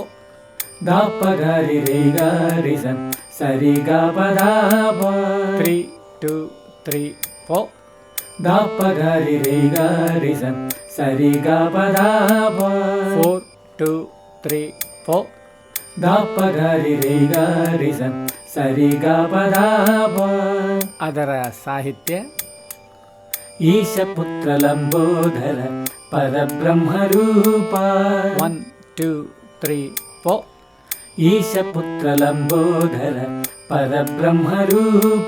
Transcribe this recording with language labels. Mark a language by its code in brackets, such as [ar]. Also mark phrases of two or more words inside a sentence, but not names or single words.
[kn] ದಾಪ ಗರಿ ರೇ ಗರಿ ಸ ಸರಿ ಗ ಪ ದ ಪ. 3 2 3 4. ದಾಪ ಗರಿ ರೇ ಗರಿ ಸ ಸರಿ ಗ ಪ ದ ಪ. 4 2 3 4. ದಾಪ ಗರಿ ರೇ ಗರಿ ಸ ಸರಿ ಗ ಪ ದ ಪ. ಅದರ ಸಾಹಿತ್ಯ [sa] ಈಶ ಪುತ್ರ ಲಂಬೋದರ ಪರಬ್ರಹ್ಮ ರೂಪ. 1 2 3 4. ಈಶ ಪುತ್ರ ಲಂಬೋದರ ಪರಬ್ರಹ್ಮ ರೂಪ.